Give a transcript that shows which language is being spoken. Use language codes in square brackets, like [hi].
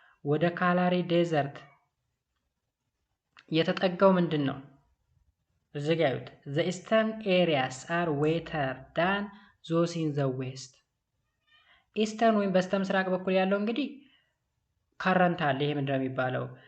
[am] ወደ ካላሪ ዴዘርት የተጠጋው ምንድን ነው? እዚህ ጋር ያዩት [en] the eastern areas are wetter than those in the west. [am] ኢስተርን ወይም በስተ ምስራቅ በኩል ያለው እንግዲህ ካረንት አለ። ይሄ ምንድነው የሚባለው?